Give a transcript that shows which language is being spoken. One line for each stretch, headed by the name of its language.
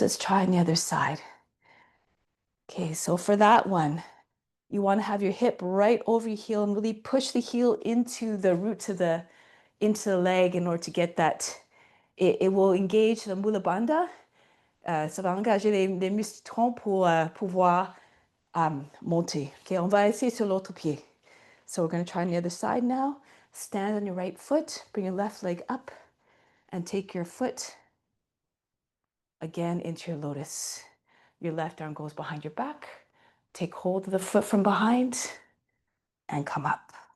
English: Let's try on the other side. Okay, so for that one, you want to have your hip right over your heel and really push the heel into the roots of into the leg in order to get that. It will engage the mula bandha.
French: Ça va engager les muscles troncs pour pouvoir monter. Okay, on va essayer sur l'autre pied.
English: So we're going to try on the other side now. Stand on your right foot, bring your left leg up, and take your foot again into your lotus. Your left arm goes behind your back. Take hold of the foot from behind and come up.